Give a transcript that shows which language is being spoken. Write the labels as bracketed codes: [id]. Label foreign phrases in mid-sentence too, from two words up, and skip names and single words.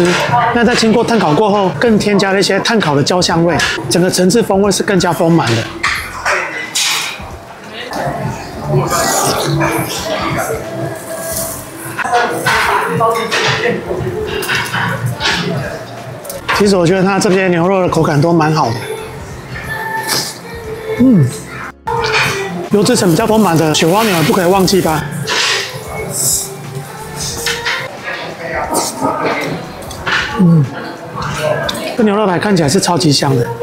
[zh] 那在經過炭烤過後，更添加了一些炭烤的焦香味，整個層次風味是更加豐滿的。其實我覺得它這些牛肉的口感都蠻好的。油脂层比較豐滿的雪花牛不可以忘記吧。這牛肉排看起來是超級香的。